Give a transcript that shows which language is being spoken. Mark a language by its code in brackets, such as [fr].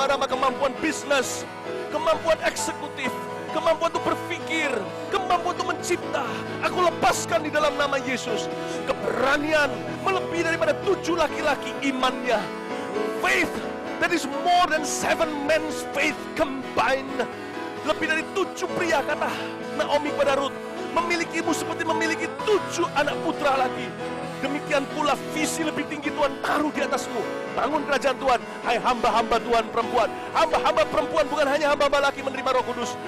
[id] Kemampuan bisnis, kemampuan eksekutif, kemampuan untuk berpikir, kemampuan untuk mencipta, aku lepaskan di dalam nama Yesus. Keberanian melebihi daripada 7 laki-laki imannya. [en] Faith that is more than 7 men's faith combined. [id] Lebih dari 7 pria, kata Naomi pada Rut, memilikimu seperti memiliki 7 anak putra lagi. Demikian pula visi lebih tinggi Tuhan taruh di atasmu. Bangun kerajaan Tuhan, hai hamba-hamba Tuhan perempuan. Hamba-hamba perempuan bukan hanya hamba-hamba laki menerima Roh Kudus.